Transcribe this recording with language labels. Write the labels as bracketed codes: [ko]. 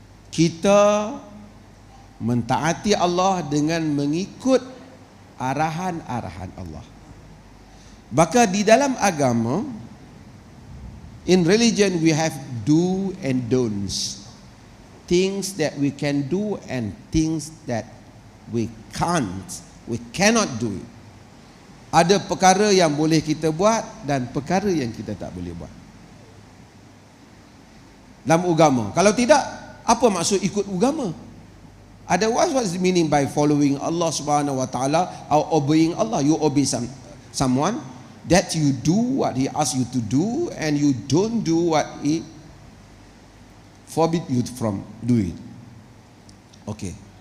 [ms] Kita mentaati Allah dengan mengikut arahan-arahan Allah. Maka di dalam agama, [en] in religion we have do and don'ts. Things that we can do and things that we cannot do it. [ms] Ada perkara yang boleh kita buat dan perkara yang kita tak boleh buat dalam agama. Kalau tidak, apa maksud ikut agama? [en] Otherwise, what is the meaning by following Allah Subhanahu wa taala or obeying Allah? You obey someone that you do what he asks you to do and you don't do what he forbid you from do it. Okay.